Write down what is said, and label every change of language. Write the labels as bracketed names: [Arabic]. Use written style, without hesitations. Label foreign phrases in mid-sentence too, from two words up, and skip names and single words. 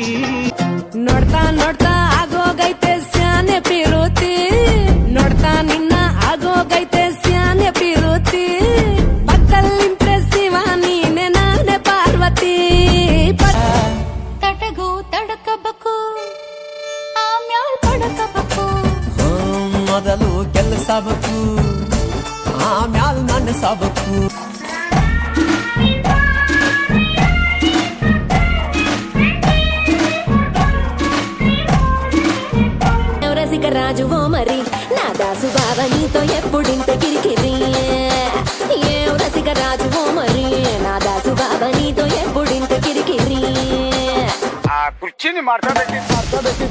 [Kannada] ನೋಡ್ತಾ ನೋಡ್ತಾ ಆಗೋಗೈತೆ ಸ್ಯಾನೆ ಪಿರುತಿ ನೋಡ್ತಾ ನಿನ್ನ ಆಗೋಗೈತೆ ಸ್ಯಾನೆ ಪಿರುತಿ ಪಕ್ಕಲ್ಲಿಂತ್ರೆ ಶಿವ ನೀನೆ ನಾನೆ ಪಾರ್ವತಿ ತಟಗೂ ತಡಕಬೇಕು ಆಮ್ಯಾಲ್ ಪಡಕಬೇಕು ಮೊದಲು ಕೆಲಸಬೇಕು ಆಮ್ಯಾಲ್ ನಡೆಸಬೇಕು [Telugu] రాజువో మరి నా దాసు బావ నీతో ఎప్పుడింత కిరికిరి ఏ రసిక రాజువో మరి [Kannada] ಚಿನ್ನಿ ಮಾಡ್ಸೋದಕ್ಕೆ